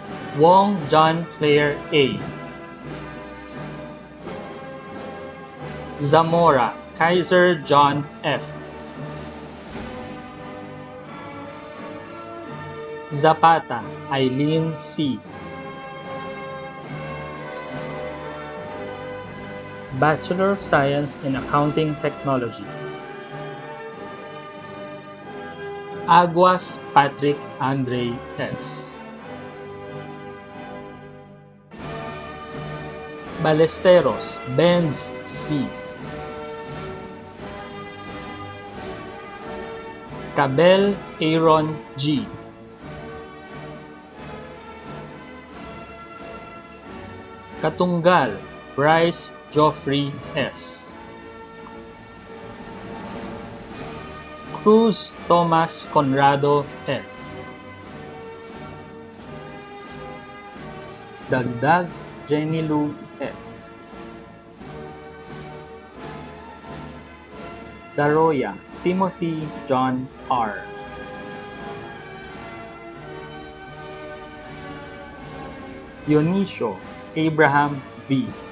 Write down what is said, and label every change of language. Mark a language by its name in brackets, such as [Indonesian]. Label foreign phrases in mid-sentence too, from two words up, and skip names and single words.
[English] Wong John Clare A. Zamora Kaiser John F. Zapata Eileen C. Bachelor of Science in Accounting Technology. Aguas Patrick Andre S. Ballesteros Benz C. Cabel Aaron G. Katunggal Bryce Geoffrey S. Cruz Thomas Conrado F. Dagdag Jenny Lou S. Daroya Timothy John R. Dionisio Abraham V.